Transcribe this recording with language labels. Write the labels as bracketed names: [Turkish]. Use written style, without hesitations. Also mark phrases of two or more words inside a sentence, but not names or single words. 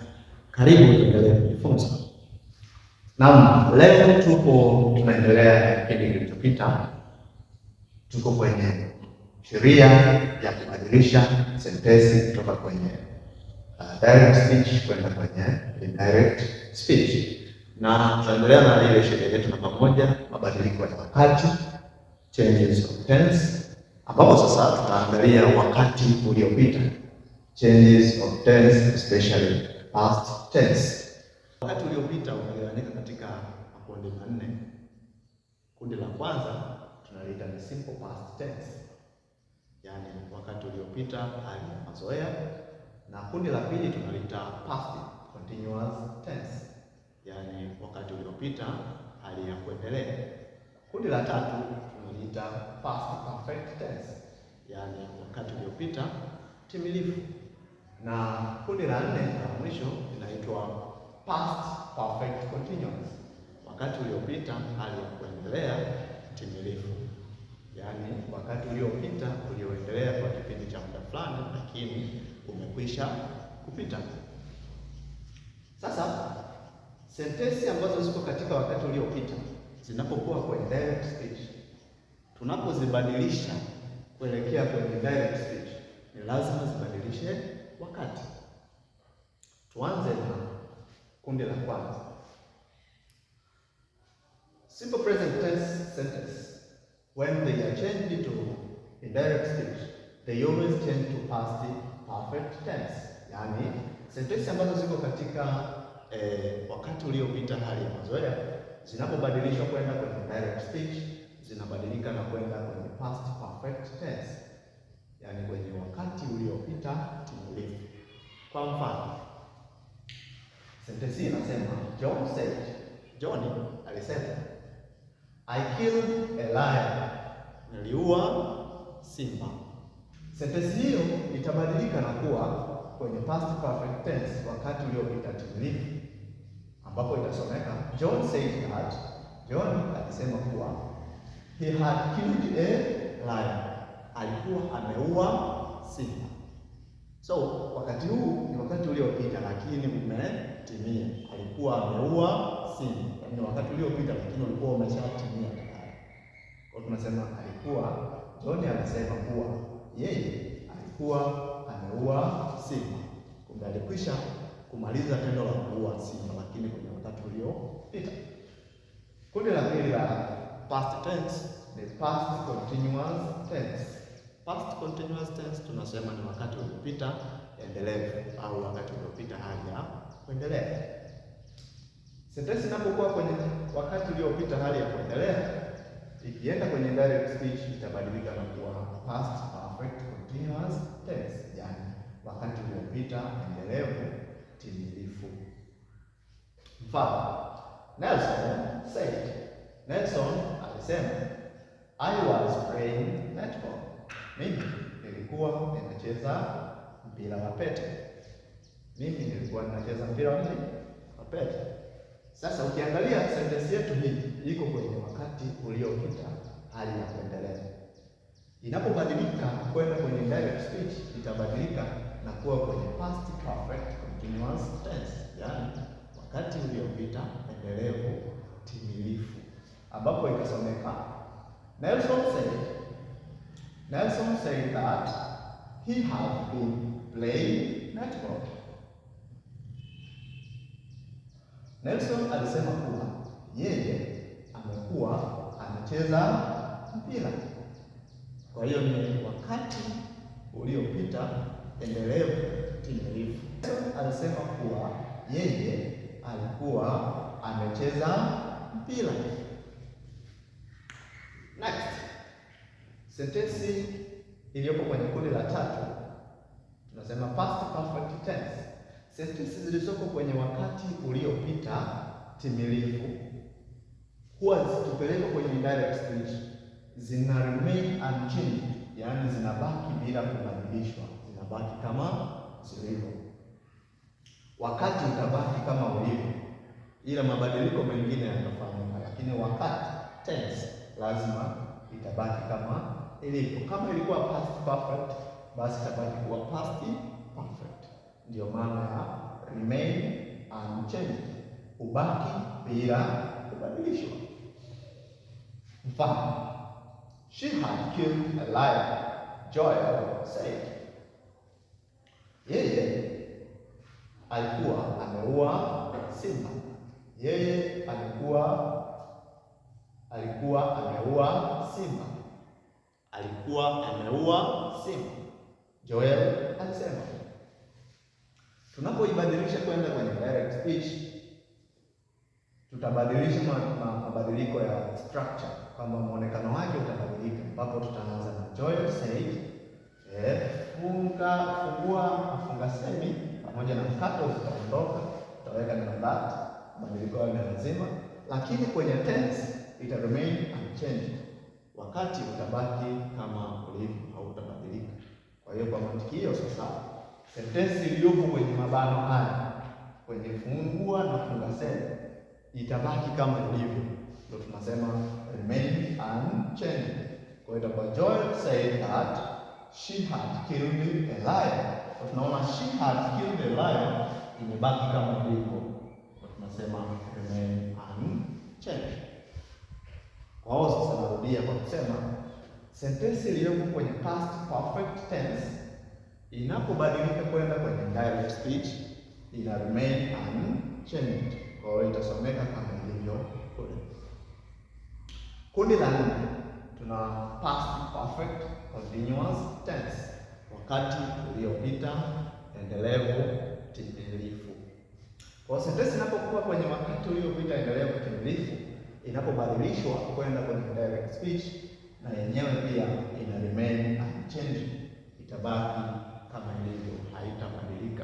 [Swahili] Karibu tuendelee kujifunza. Naam, leo tunaendelea na kipindi kilichopita. Tuko kwenye sheria ya kubadilisha sentensi kutoka kwenye [English] direct speech [Swahili] kwenda kwenye [English] indirect speech, [Swahili] na tunaendelea na ile sheria yetu namba 1, mabadiliko ya wakati, [English] changes of tense, [Swahili] ambapo sasa tunaangalia wakati uliopita, [English] changes of tense, especially past tense. [Swahili] Wakati uliopita umegawanyika katika makundi manne. Kundi la kwanza tunaliita ni [English] simple past tense, [Swahili] yani wakati uliopita, hali ya mazoea, na kundi la pili tunaliita [English] past continuous tense, [Swahili] yani wakati uliopita, hali ya kuendelea. Kundi la tatu tunaliita [English] past perfect tense, [Swahili] yani wakati uliopita timilifu, na kundi la nne la mwisho linaitwa [English] past perfect continuous, [Swahili] wakati uliopita, hali ya kuendelea timilifu, yani wakati uliopita ulioendelea kwa kipindi cha muda fulani lakini umekwisha kupita. Sasa sentensi ambazo ziko katika wakati uliopita zinapokuwa kwenye [English] direct speech, [Swahili] tunapozibadilisha kuelekea kwenye direct speech ni lazima zibadilishe wakati. Tuanze na kundi la kwanza, [English] simple present tense sentence. When they are changed to indirect speech, they always change to past perfect tense. [Swahili] Yani sentensi ambazo ziko katika wakati uliopita, hali ya mazoea, zinapobadilishwa kwenda kwenye [English] direct speech [Swahili] zinabadilika na kwenda kwenye [English] past perfect tense, [Swahili] yani kwenye wakati uliopita timilifu. Kwa mfano, sentensi inasema John said, John alisema, [English] I killed a lion, [Swahili] niliua simba. Sentensi hiyo itabadilika na kuwa kwenye [English] past perfect tense, [Swahili] wakati uliopita timilifu, ambapo itasomeka John [English] said that, [Swahili] John alisema kuwa [English] he had killed a lion, [Swahili] alikuwa ameua simba. So wakati huu ni wakati uliopita lakini umetimia, alikuwa ameua simba, yani wakati uliopita lakini ulikuwa umeshatimia tayari. Kwa tunasema alikuwa, John alisema kuwa yeye alikuwa ameua simba, kumbe alikwisha kumaliza tendo la kuua simba lakini kwenye wakati uliopita. Kundi la pili la [English] past tense [Swahili] ni [English] past continuous tense. Past continuous tense [Swahili] tunasema ni wakati uliopita endelevu au wakati uliopita hali ya kuendelea. Sentensi inapokuwa kwenye wakati uliopita hali ya kuendelea, ikienda kwenye [English] direct speech [Swahili] itabadilika na kuwa [English] past perfect continuous tense, [Swahili] yani wakati uliopita endelevu timilifu. Mfano, Nelson said, Nelson alisema, [English] I was playing netball, [Swahili] mimi nilikuwa ninacheza mpira wa pete. Mimi nilikuwa ninacheza mpira wa pete. Sasa ukiangalia sentensi yetu hii iko kwenye wakati uliopita hali ya kuendelea. Inapobadilika kwenda kwenye [English] direct speech [Swahili] itabadilika na kuwa kwenye [English] past perfect continuous tense, [Swahili] yani wakati uliopita endelevu timilifu, ambapo ikasomeka [English] Nelson said that he had been playing netball. [Swahili] Nelson alisema kuwa yeye amekuwa anacheza mpira. Kwa hiyo ni wakati uliopita endelevu timilifu. Nelson alisema kuwa yeye alikuwa amecheza mpira. Next, sentensi iliyopo kwenye kundi la tatu tunasema [English] past perfect tense. [Swahili] Sentensi zilizoko kwenye wakati uliopita timilifu huwa zikipelekwa kwenye [English] indirect speech [Swahili] zina [English] remain unchanged, [Swahili] yani zinabaki bila kubadilishwa, zinabaki kama zilivyo. Wakati utabaki kama ulivyo, ila mabadiliko mengine yatafanyika, lakini wakati tense lazima itabaki kama ilivyo. Kama ilikuwa [English] past perfect, [Swahili] basi itabaki kuwa [English] past perfect. [Swahili] Ndio maana ya [English] remain unchanged, [Swahili] ubaki bila kubadilishwa. Mfano, [English] she had killed a lion, Joel said. [Swahili] Yeye alikuwa ameua simba. Yeye alikuwa ameua simba. Alikuwa ameua simba, Joel alisema. Tunapoibadilisha kwenda kwenye [English] direct speech, [Swahili] tutabadilisha mabadiliko ya structure, kwamba muonekano wake utabadilika, ambapo tutaanza na Joel said, funga semi pamoja na mkato zitaondoka, tutaweka na that, mabadiliko yale lazima, lakini kwenye tense ita [English] remain unchanged, [Swahili] wakati utabaki kama ulivyo, hautabadilika. Kwa hiyo kwa mantiki hiyo sasa, sentensi iliyopo kwenye mabano haya, kwenye fungua na funga semi, itabaki kama ilivyo, ndio tunasema [English] remain unchanged. [Swahili] Kwa hiyo itakuwa [English] Joel said that she had killed a lion. [Swahili] Kwa tunaona [English] she had killed a lion [Swahili] imebaki kama ilivyo, kwa tunasema [English] remain unchanged. [Swahili] Kwa hiyo sasa narudia kwa kusema sentensi iliyopo kwenye [English] past perfect tense [Swahili] inapobadilika kwenda kwenye [English] direct speech [Swahili] ina [English] remain unchanged. [Swahili] Kwa hiyo itasomeka kama ilivyo kule. Kundi la 4 tuna [English] past perfect continuous tense, [Swahili] wakati uliopita endelevu timilifu. Kwa sentensi inapokuwa kwenye wakati uliopita endelevu timilifu, inapobadilishwa kwenda kwenye [English] direct speech, [Swahili] na yenyewe pia ina [English] remain unchanged, [Swahili] itabaki kama ilivyo, haitabadilika.